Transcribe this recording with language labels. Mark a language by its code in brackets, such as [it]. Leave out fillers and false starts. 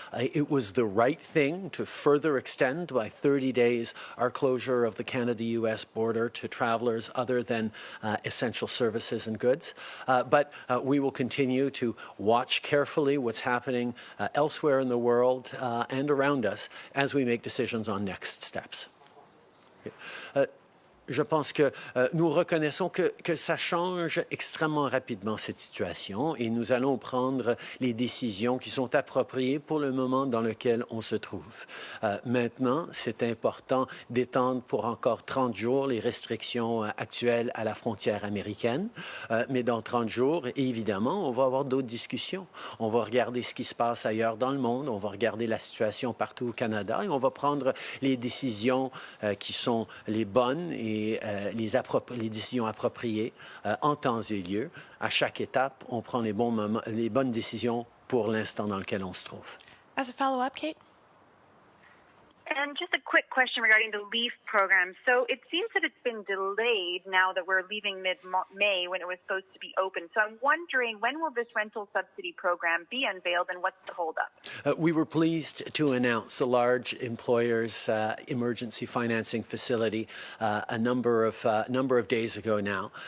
[en] It was the right thing to further extend by 30 days our closure of the Canada-U.S. border to travelers other than essential services and goods. But we will continue to watch carefully what's happening elsewhere in the world and around us as we make decisions on next steps. [fr] Je pense que nous reconnaissons que ça change extrêmement rapidement cette situation et nous allons prendre les décisions qui sont appropriées pour le moment dans lequel on se trouve. Maintenant, c'est important d'étendre pour encore 30 jours les restrictions actuelles à la frontière américaine, mais dans 30 jours, évidemment, on va avoir d'autres discussions. On va regarder ce qui se passe ailleurs dans le monde, on va regarder la situation partout au Canada et on va prendre les décisions qui sont les bonnes et les décisions appropriées en temps et lieu. À chaque étape, on prend les bonnes décisions pour l'instant dans lequel on se trouve. [en] As a follow-up, Kate? And just a quick question regarding the LEAF program. So it seems that it's been delayed now that we're leaving mid-May when it was supposed to be open. So I'm wondering, when will this rental subsidy program be unveiled and what's the holdup? We were pleased to announce a large employers emergency financing facility a number of days ago now.